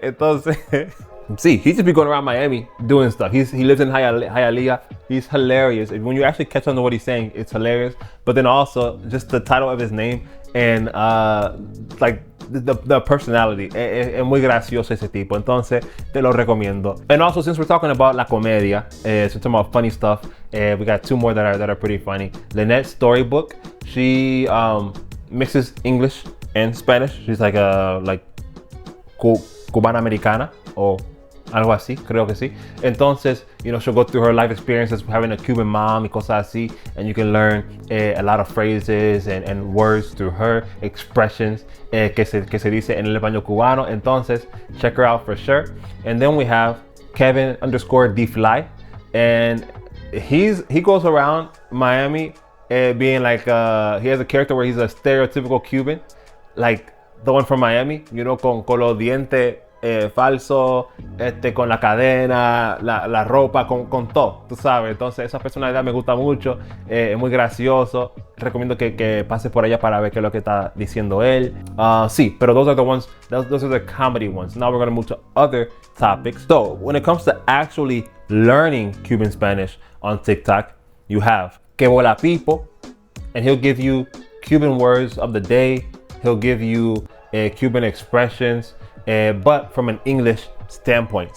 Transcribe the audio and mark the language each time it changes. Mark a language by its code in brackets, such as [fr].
[es] Entonces, sí, [en] he just be going around Miami doing stuff. He lives in Hialeah. He's hilarious. When you actually catch on to what he's saying, it's hilarious. But then also just the title of his name and like the personality. [es] Es muy gracioso ese tipo. Entonces, te lo recomiendo. [en] And also, since we're talking about la comedia, since we're talking about funny stuff, we got two more that are pretty funny. Lynette's Storybook. She mixes English and Spanish. She's like [es] Cubana Americana or algo así, creo que sí. [en] Entonces, you know, she'll go through her life experiences having a Cuban mom [es] y cosas así, [en] and you can learn a lot of phrases and words through her, expressions [es] que se dice en el español cubano. [en] Entonces, check her out for sure. And then we have Kevin_DFly, and he goes around Miami being like, he has a character where he's a stereotypical Cuban, like the one from Miami, you know, [es] con los dientes falso, con la cadena, la ropa, con todo, tú sabes. Entonces esa personalidad me gusta mucho, es muy gracioso. Recomiendo que pases por allá para ver qué es lo que está diciendo él. Sí, pero [en] those are the ones, those are the comedy ones. Now we're going to move to other topics. So when it comes to actually learning Cuban Spanish on TikTok, you have Que Bola Pipo, and he'll give you Cuban words of the day. He'll give you Cuban expressions, but from an English standpoint.